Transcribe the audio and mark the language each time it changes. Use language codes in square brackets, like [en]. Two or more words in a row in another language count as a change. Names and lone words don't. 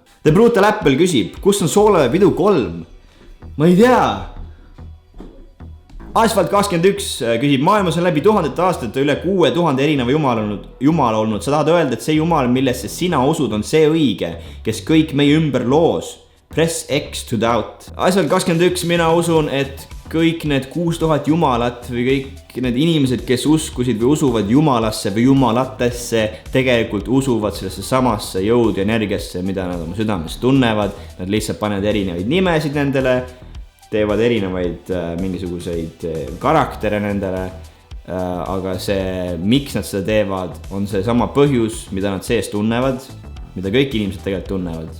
[et] The Brutal Apple küsib, kus on Sooleve pidu 3? Ma ei tea. Asfalt 21 küsib, maailmas on läbi tuhandete aastate üle 6000 erineva jumal olnud. Sa tahad öelda, et see jumal, millesse sina usud, on see õige, kes kõik meie ümber loos. [en] Press X to doubt. [et] Asfalt 21, mina usun, et kõik need 6000 jumalat või kõik need inimesed, kes uskusid või usuvad jumalasse või jumalatesse, tegelikult usuvad sellesse samasse jõud ja energiasse, mida nad oma südames tunnevad. Nad lihtsalt panevad erinevaid nimesid nendele, teevad erinevaid mingisuguseid karaktere nendele, aga see, miks nad seda teevad, on see sama põhjus, mida nad sees tunnevad, mida kõik inimesed tegelikult tunnevad.